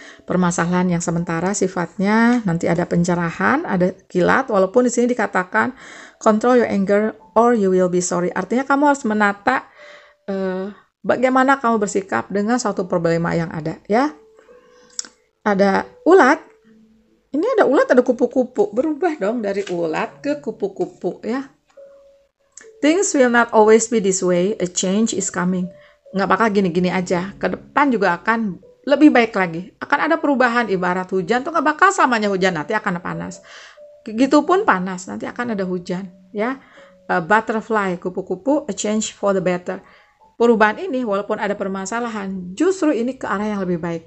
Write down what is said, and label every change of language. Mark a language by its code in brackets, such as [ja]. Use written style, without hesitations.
[id] permasalahan yang sementara sifatnya, nanti ada pencerahan, ada kilat, walaupun di sini dikatakan [en] control your anger or you will be sorry. [id] Artinya kamu harus menata bagaimana kamu bersikap dengan suatu problema yang ada, ya. Ada ulat. Ini ada ulat, ada kupu-kupu. Berubah dong dari ulat ke kupu-kupu, ya. [en] Things will not always be this way. A change is coming. [id] Nggak bakal gini-gini aja. Ke depan juga akan lebih baik lagi. Akan ada perubahan. Ibarat hujan tuh nggak bakal selamanya hujan. Nanti akan panas. Gitupun panas. Nanti akan ada hujan, ya. A butterfly, kupu-kupu, [en] a change for the better. [id] Perubahan ini walaupun ada permasalahan, justru ini ke arah yang lebih baik.